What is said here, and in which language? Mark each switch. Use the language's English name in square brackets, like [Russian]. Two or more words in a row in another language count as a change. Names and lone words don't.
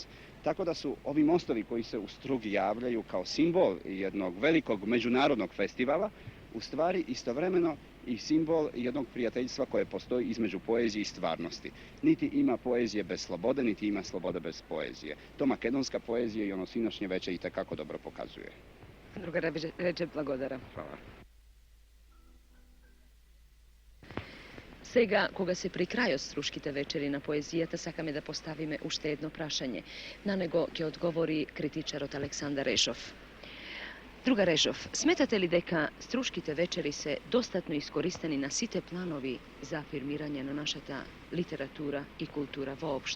[Serbian] Tako da su ovi mostovi koji se u Strugi javljaju kao simbol jednog velikog međunarodnog festivala, u stvari istovremeno i simbol jednog prijateljstva koje postoji između poezije i stvarnosti. Niti ima poezije bez slobode, niti ima slobode bez poezije. To makedonska poezija i ono sinošnje veče itekako dobro pokazuje. [Macedonian] Друга Реджеп, благодарам. Сега, кога се при крајот Струшките вечери на поезијата, сакаме да поставиме уште едно прашање. На него ќе одговори критичарот Александар Решов. Друга Решов, сметате ли дека Струшките вечери се достатно искористени на сите планови за афирмирање на нашата литература и култура воопшто?